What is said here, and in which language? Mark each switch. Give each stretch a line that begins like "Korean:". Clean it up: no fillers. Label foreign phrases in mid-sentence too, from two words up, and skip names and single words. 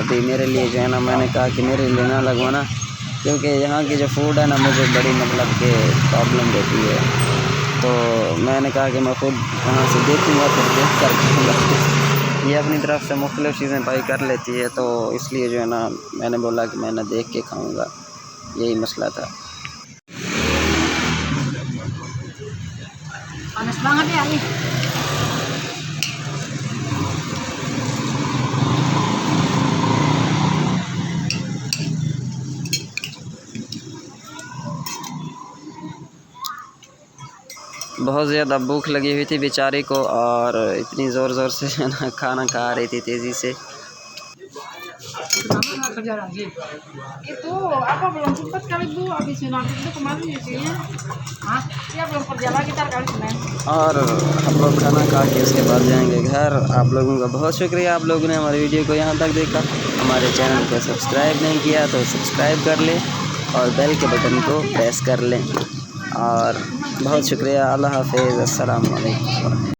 Hindi: अभी मेरे लिए जो है ना मैंने कहा कि मेरे लिए ना लगवाना, क्योंकि यहाँ की जो फूड है ना मुझे बड़ी मतलब के प्रॉब्लम देती है। तो मैंने कहा कि मैं खुद वहाँ से देखूँगा फिर देख कर खाऊँगा। ये अपनी तरफ से मुख्तलिफ़ चीज़ें बाई कर लेती है, तो इसलिए जो है ना मैंने बोला कि मैं ना देख के खाऊँगा, यही मसला था।
Indonesian: Panas banget ya nih.
Hindi: बहुत ज़्यादा भूख लगी हुई थी बेचारी को और इतनी ज़ोर ज़ोर से जो है ना खाना खा रही थी तेज़ी से।
Indonesian: Kerja lagi. Itu apa belum sempat kali Bu, habis nanti itu kemarin isinya. Hah? Iya belum kerja lagi tar kali Senin.
Hindi: और हम लोग खाना खा के उसके बाद जाएंगे घर। आप लोगों का बहुत शुक्रिया, आप लोगों ने हमारी वीडियो को यहाँ तक देखा। हमारे चैनल को सब्सक्राइब नहीं किया तो सब्सक्राइब कर लें और बेल के बटन को प्रेस कर लें। और बहुत शुक्रिया। अल्लाह हाफ़िज़,
Arabic: السلام عليكم.